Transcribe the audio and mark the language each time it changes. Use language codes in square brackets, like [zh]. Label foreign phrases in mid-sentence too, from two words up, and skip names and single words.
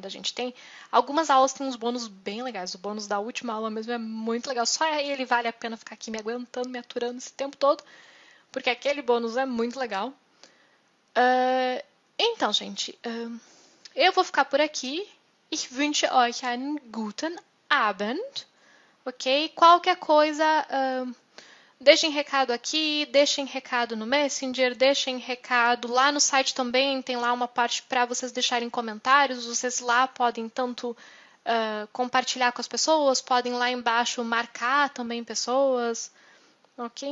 [pt] A gente tem algumas aulas, tem uns bônus bem legais. O bônus da última aula mesmo é muito legal. Só ele vale a pena ficar aqui me aguentando, me aturando esse tempo todo, porque aquele bônus é muito legal. Então, gente, eu vou ficar por aqui. [de] Ich wünsche euch einen guten Abend. [pt] Ok? Qualquer coisa, deixem recado aqui, deixem recado no Messenger, deixem recado lá no site também, tem lá uma parte para vocês deixarem comentários, vocês lá podem tanto compartilhar com as pessoas, podem lá embaixo marcar também pessoas, ok?